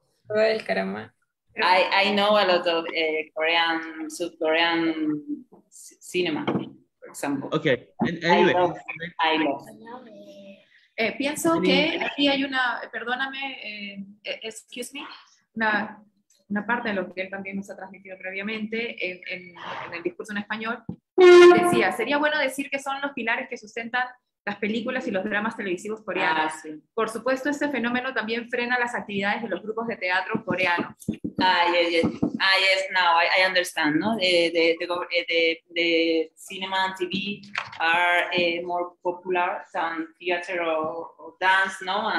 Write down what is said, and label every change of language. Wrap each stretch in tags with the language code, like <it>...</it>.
<en>I know a lot of Korean, South Korean cinema, for example. Okay. And anyway, I love.</en> <es>Pienso que aquí hay una, perdóname,</es> <en>excuse me,</en> <es>una parte de lo que él también nos ha transmitido previamente en el discurso en español. Decía, sería bueno decir que son los pilares que sustentan las películas y los dramas televisivos coreanos. Sí. Por supuesto, este fenómeno también frena las actividades de los grupos de teatro coreanos.</es> <en>Yes. Yes, now I understand, no? The cinema and TV are more popular than theater or dance, no?</en>